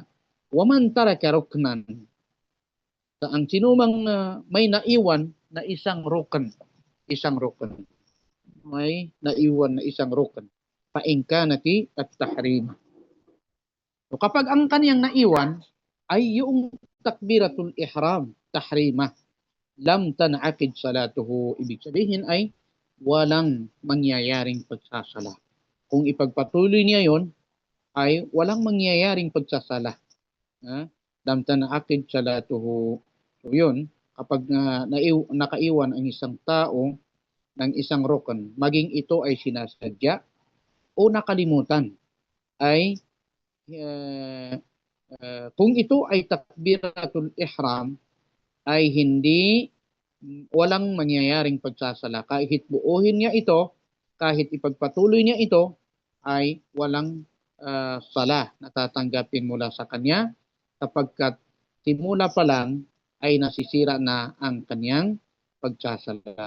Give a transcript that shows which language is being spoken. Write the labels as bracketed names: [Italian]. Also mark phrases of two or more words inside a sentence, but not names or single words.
[Arabic] ومن ترك ركنا, [Filipino] ang sinumang may naiwan na isang rukn, may naiwan na isang rukn, [Arabic] فإن كانت التحريم. [Filipino] So kapag ang kaniyang naiwan ay yung [Arabic] تكبيرة الإحرام, [Filipino] tahrima, [Arabic] لم تنعقد صلاته, [Filipino] ibig sabihin ay walang mangyayaring pagsasala. Kung ipagpatuloy niya yon, ay walang mangyayaring pagsasala. [Arabic] لم تنعقد صلاته. [Filipino] So yun, kapag nakaiwan ang isang tao ng isang rukn, maging ito ay sinasadya o nakalimutan, ay kung ito ay [Arabic] تكبيرة الإحرام, [Filipino] ay walang mangyayaring pagsasala. Kahit buuhin niya ito, kahit ipagpatuloy niya ito, ay walang sala na tatanggapin mula sa kanya, kapagkat simula pa lang ay nasisira na ang kanyang pagsasala.